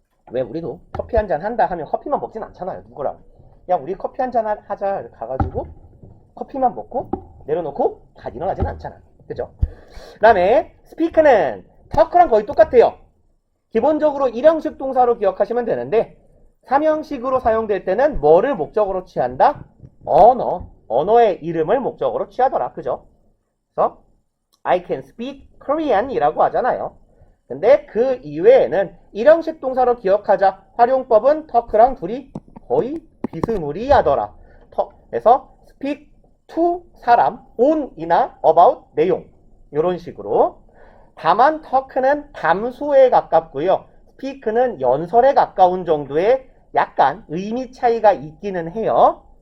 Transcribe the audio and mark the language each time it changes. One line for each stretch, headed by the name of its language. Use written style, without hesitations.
Korean: 왜 우리도 커피 한 잔 한다 하면 커피만 먹진 않잖아요. 누구랑. 야 우리 커피 한 잔 하자 가가지고 커피만 먹고 내려놓고 다 일어나진 않잖아. 그죠? 그 다음에 speak는 talk랑 거의 똑같아요. 기본적으로 일형식 동사로 기억하시면 되는데 삼형식으로 사용될 때는 뭐를 목적으로 취한다? 언어의 이름을 목적으로 취하더라. 그죠? 그래서
English: I can speak Korean
Korean: 이라고 하잖아요. 근데 그 이외에는 일형식 동사로 기억하자. 활용법은 talk랑 둘이 거의 비스무리하더라. 그래서 speak to 사람, on이나 about 내용 이런 식으로. 다만 talk는 담소에 가깝고요. speak는 연설에 가까운 정도의 약간 의미 차이가 있기는 해요.